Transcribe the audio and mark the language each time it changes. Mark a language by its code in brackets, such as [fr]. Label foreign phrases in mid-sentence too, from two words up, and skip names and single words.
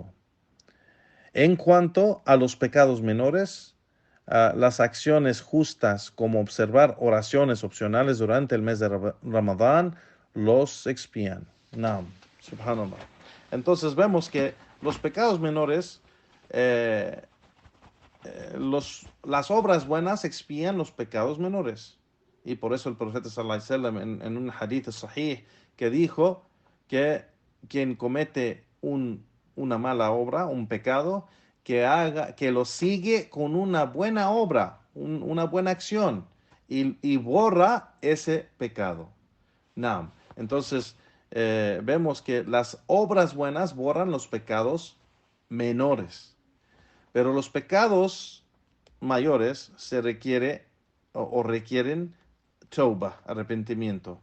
[es] En cuanto a los pecados menores, las acciones justas como observar oraciones opcionales durante el mes de Ramadán los expían. [ar] نعم، سبحان الله. [es] Entonces vemos que los pecados menores, las obras buenas expían los pecados menores. Y por eso el profeta [ar] صلى الله عليه وسلم [es] en un hadith sahih que dijo que quien comete una mala obra, un pecado, que lo sigue con una buena obra, una buena acción, y borra ese pecado. Naam. Entonces, vemos que las obras buenas borran los pecados menores, pero los pecados mayores se requieren tauba, arrepentimiento.